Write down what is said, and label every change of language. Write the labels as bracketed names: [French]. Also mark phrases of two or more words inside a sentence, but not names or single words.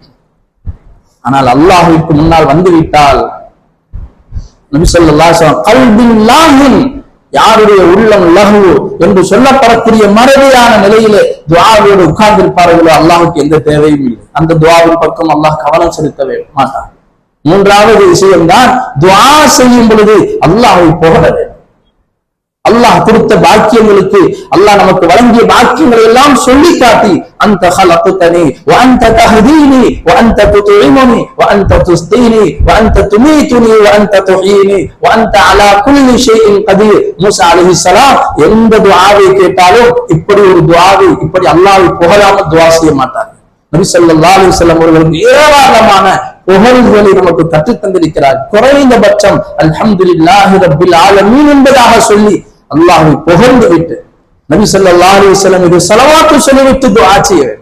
[Tamil] ஆனால் அல்லாஹ்விற்கு முன்னால் வந்துவிட்டால் நபி [Arabic] صلى الله عليه وسلم قلب لاه, [Tamil] யாருடைய உள்ளம் லஹு என்று சொல்லப்படக்கூடிய மறதியான நிலையிலே துஆவோடு உட்கார்ந்திருப்பார்களோ அல்லாஹ்வுக்கு எந்த தேவையும் இல்லை. அந்த துஆவின் பக்கம் அல்லாஹ் கவனம் செலுத்தவே மாட்டான். மூன்றாவது விஷயம்தான் துஆ செய்யும் பொழுது அல்லாஹ்வை புகழ வேண்டும். அல்லாஹ் கொடுத்த பாக்கியங்களுக்கு, அல்லாஹ் நமக்கு வழங்கிய பாக்கியங்களை எல்லாம் சொல்லி காட்டி, அந்த [Arabic] خلقتني وانت تهديني وانت تطعمني وانت تسقيني وانت تميتني وانت تحييني وانت على كل شيء قدير. [Tamil] மூசா [Arabic] عليه السلام [Tamil] எந்த துஆவை கேட்டாலும் இப்படி ஒரு துஆவை, இப்படி அல்லாஹ்வை புகழாமல் துஆ செய்ய மாட்டார்கள். நபி [Arabic] صلى الله عليه وسلم [Tamil] அவர்களுக்கு ஏராளமான புகழ்களை நமக்கு கற்றுத் தந்திருக்கிறார். குறைந்தபட்சம் [Arabic] الحمد لله رب العالمين [Tamil] என்பதாக சொல்லி அல்லாஹ்வை புகழ்ந்து விட்டு நபி [Arabic] صلى الله عليه وسلم [Tamil] இது ஸலவாத்து சொல்லிவிட்டு துஆ செய்ய வேண்டும்.